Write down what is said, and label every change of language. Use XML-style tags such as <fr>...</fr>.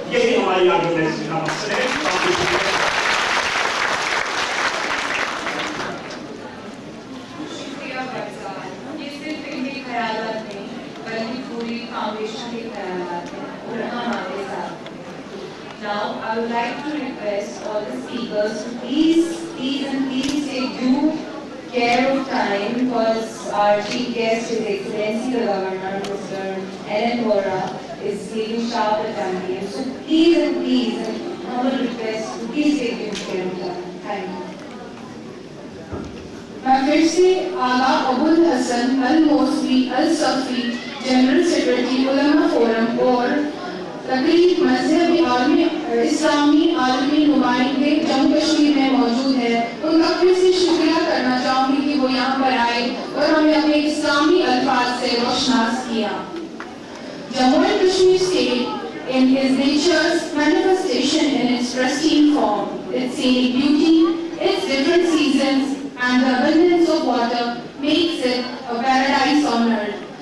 <ur>یہی ہماری آرگنائزیشن کا مقصد ہے. شکریہ فیضان. یہ صرف ان کے خیالات نہیں بلکہ پوری فاؤنڈیشن کے خیالات ہیں اور ہم آگے ساتھ.</ur> <en>Now I would like to request all the speakers to please take due care of time because our chief guest, His Excellency the Governor, Mr. N.N. Vora, is leaving sharp at 10 p.m. So please, humble request to please take due care of time. Thank you.</en> <ur>میں پھر سے آغا ابو الحسن الموصلی Alsafi general secretary علماء forum اور تقریب مذہبی اسلامی عالمی نمائندے جموں کشمیر میں موجود ہیں ان کا پھر سے شکریہ کرنا چاہوں گی کہ وہ یہاں پر آئے اور ہمیں اپنے اسلامی الفاظ سے روشناس کیا.</ur> <en>Jammu and Kashmir state in its nature's manifestation in its pristine form, its scenic beauty, its different seasons and the abundance of water makes it a paradise on earth.</en>